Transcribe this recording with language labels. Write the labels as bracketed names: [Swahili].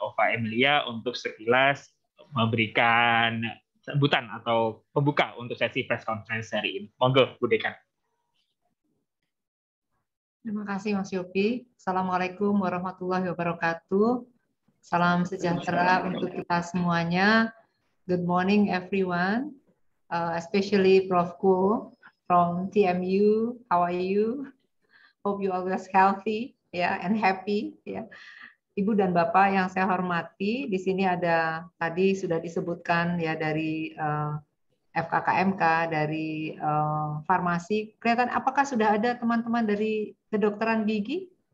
[Indonesian] Ovaemlia, untuk sekilas memberikan sambutan atau pembuka untuk sesi press conference hari ini. Monggo, Bu Dekan. Terima kasih, Mas Yopi. Assalamualaikum warahmatullahi wabarakatuh. Salam sejahtera untuk kita semuanya. [English] Good morning, everyone, especially Prof. Ko from TMU. How are you? Hope you always healthy, and happy, [Indonesian] Ibu dan Bapak yang saya hormati, di sini ada tadi sudah disebutkan dari FKKMK, dari farmasi. Kelihatan apakah sudah ada teman-teman dari kedokteran gigi?